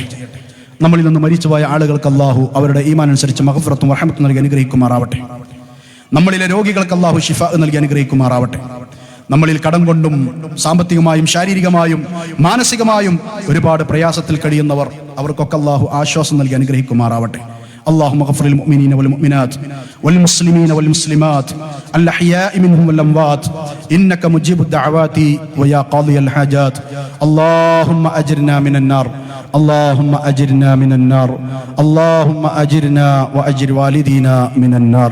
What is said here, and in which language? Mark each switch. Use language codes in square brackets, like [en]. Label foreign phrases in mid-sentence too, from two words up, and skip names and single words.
[ml] നമ്മളിൽ നിന്ന് മരിച്ചുപോയ ആളുകൾക്ക് അള്ളാഹു അവരുടെ ഈമാൻ അനുസരിച്ച് മഗ്ഫിറത്തും റഹ്മത്തും നൽകി അനുഗ്രഹിക്കുമാറാവട്ടെ. നമ്മളിലെ രോഗികൾക്ക് അള്ളാഹു ശിഫ നൽകി അനുഗ്രഹിക്കുമാറാവട്ടെ. നമ്മളിൽ കടം കൊണ്ടും സാമ്പത്തികമായും ശാരീരികമായും മാനസികമായും ഒരുപാട് പ്രയാസത്തിൽ കഴിയുന്നവർ, അവർക്കൊക്കെ അള്ളാഹു ആശ്വാസം നൽകി അനുഗ്രഹിക്കുമാറാവട്ടെ. [ar] اللهم اغفر للمؤمنين والمؤمنات والمسلمين والمسلمات الأحياء منهم والأموات إنك مجيب الدعوات ويا قاضي الحاجات. اللهم أجرنا من النار، اللهم أجرنا من النار، اللهم أجرنا وأجر والدينا من النار.